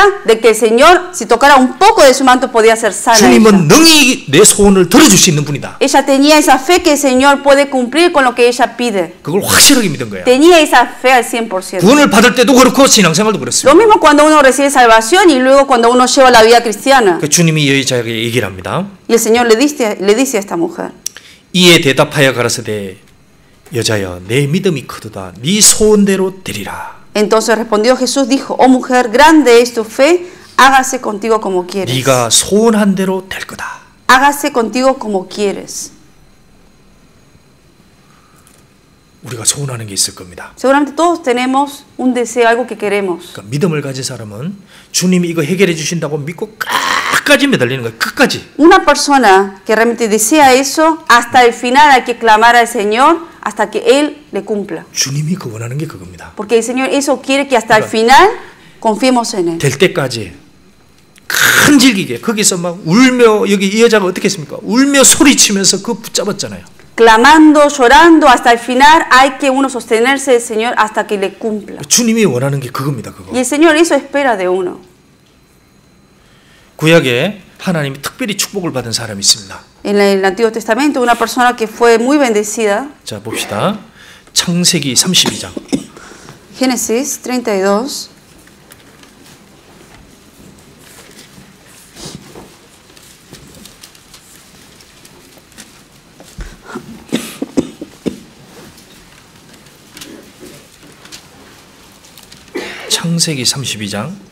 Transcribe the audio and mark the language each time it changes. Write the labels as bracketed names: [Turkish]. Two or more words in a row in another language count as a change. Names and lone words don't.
[Spanish] De que el Señor, si tocara un poco de su manto, podía ser sana. [Korean] 주님은 능히 내 소원을 들어줄 수 있는 분이다. [Spanish] Ella tenía esa fe que el Señor puede cumplir con lo que ella pide. [Korean] 그걸 확실하게 믿은 거야. [Spanish] Tenía esa fe al 100%. [Korean] 구원을 받을 때도 그렇고 신앙생활도 그렇습니다. [Spanish] Lo mismo cuando uno recibe salvación y luego cuando uno lleva la vida cristiana. [Korean] 그 주님이 여자에게 얘기를 합니다. [Spanish] Y el Señor le dice a esta mujer. [Korean] 이에 대답하여 가라사대 여자여 내 믿음이 크도다 네 소원대로 되리라. [Spanish] Entonces respondió Jesús, dijo, oh mujer, grande es tu fe, hágase contigo como quieres. [Korean] 네가 소원한 대로 될 거다. [Spanish] Hágase contigo como quieres. [Korean] 우리가 소원하는 게 있을 겁니다. [Spanish] Seguramente todos tenemos un deseo, algo que queremos. [Korean] 그러니까 믿음을 가진 사람은 주님이 이거 해결해 주신다고 믿고 끝까지 매달리는 거예요. 끝까지. [Spanish] Una persona que realmente desea eso, hasta el final hay que clamar al Señor hasta que Él le cumpla. [Korean] 주님이 그 원하는 게 그겁니다. [Spanish] Porque el Señor eso quiere que hasta el final confiemos en Él. [Korean] 될 때까지 큰 질기게 거기서 막 울며 여기 이 여자가 어떻게 했습니까? 울며 소리치면서 그 붙잡았잖아요. [Spanish] Clamando, llorando hasta el final hay que uno sostenerse del Señor hasta que le cumpla. [Korean] 주님이 원하는 게 그겁니다. 그거. [Spanish] Y el Señor eso espera de uno. [Korean] 구약에 하나님이 특별히 축복을 받은 사람이 있습니다. [Spanish] En el Antiguo Testamento una persona que fue muy bendecida. [Korean] 자 봅시다. 창세기 32장. [Spanish] Génesis 32. [Korean] 창세기 32장.